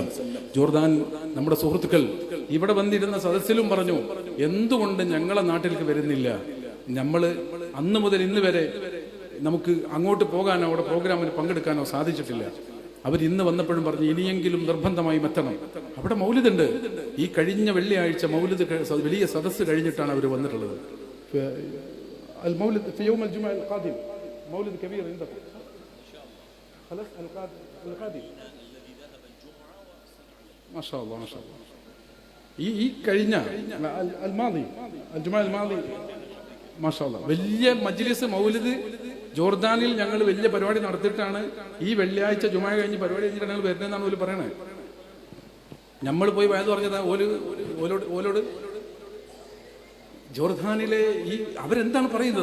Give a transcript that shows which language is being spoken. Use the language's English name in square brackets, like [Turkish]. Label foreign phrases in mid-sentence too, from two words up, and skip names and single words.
[Malayalam] ജോർദാൻ നമ്മുടെ സുഹൃത്തുക്കൾ ഇവിടെ വന്നിരുന്ന സദസ്സിലും പറഞ്ഞു, എന്തുകൊണ്ട് ഞങ്ങളെ നാട്ടിലേക്ക് വരുന്നില്ല? നമ്മൾ അന്ന് മുതൽ ഇന്ന് വരെ നമുക്ക് അങ്ങോട്ട് പോകാനോ അവിടെ പ്രോഗ്രാമിന് പങ്കെടുക്കാനോ സാധിച്ചിട്ടില്ല. അവർ ഇന്ന് വന്നപ്പോഴും പറഞ്ഞു, ഇനിയെങ്കിലും നിർബന്ധമായും എത്തണം. അവിടെ മൗലിദുണ്ട്. ഈ കഴിഞ്ഞ വെള്ളിയാഴ്ച മൗലിദ് വലിയ സദസ്സ് കഴിഞ്ഞിട്ടാണ് അവർ വന്നിട്ടുള്ളത്. [Arabic] المولد في يوم الجمعة القادم مولد كبير عندكم خلاص القادم ما شاء الله ما شاء الله [Malayalam] ഈ കഴിഞ്ഞ [Arabic] الجمعة الماضي ما شاء الله [Malayalam] വലിയ മജ്ലിസ് മൗലിദ് ജോർദാനിൽ ഞങ്ങൾ വലിയ പരിപാടി നടത്തിയിട്ടാണ് ഈ വെള്ളിയാഴ്ച ജുമാ കഴിഞ്ഞ് പരിപാടി കഴിഞ്ഞിട്ട് ഞങ്ങൾ വരുന്നതെന്നാണ് ഓല് പറയണത്. നമ്മൾ പോയി വയത് പറഞ്ഞത് ഓലോട് ജോർദാനിലെ ഈ അവരെന്താണ് പറയുന്നത്?